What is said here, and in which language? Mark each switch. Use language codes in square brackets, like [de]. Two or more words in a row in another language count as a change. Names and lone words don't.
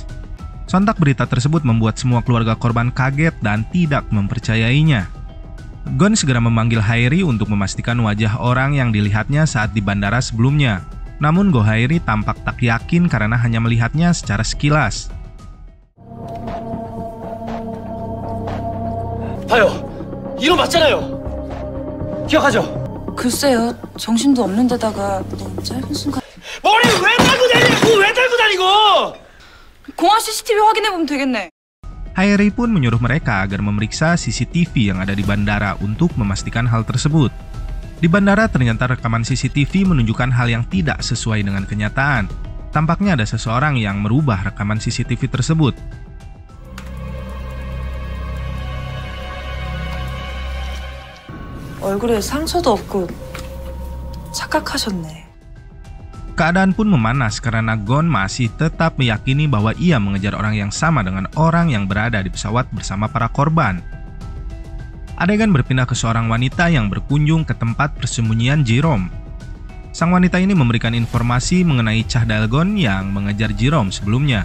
[id] Sontak berita tersebut membuat semua keluarga korban kaget dan tidak mempercayainya. Gon segera memanggil Hairi untuk memastikan wajah orang yang dilihatnya saat di bandara sebelumnya. Namun Gohairi tampak tak yakin karena hanya melihatnya secara sekilas. [ko] 봐요. 이거 맞잖아요. 기억하죠? 글쎄요. 정신도 없는 데다가 너무 짧은 순간. 머리 왜 달고 다니고 왜 달고 다니고? 공항 CCTV 확인해보면 되겠네. [id] Hairi pun menyuruh mereka agar memeriksa CCTV yang ada di bandara untuk memastikan hal tersebut. Di bandara ternyata rekaman CCTV menunjukkan hal yang tidak sesuai dengan kenyataan. Tampaknya ada seseorang yang merubah rekaman CCTV tersebut. [ko] 얼굴에 상처도 없고 착각하셨네. [id] Keadaan pun memanas karena Gon masih tetap meyakini bahwa ia mengejar orang yang sama dengan orang yang berada di pesawat bersama para korban. Adegan berpindah ke seorang wanita yang berkunjung ke tempat persembunyian Jerome. Sang wanita ini memberikan informasi mengenai Cha Dae-gon yang mengejar Jerome sebelumnya.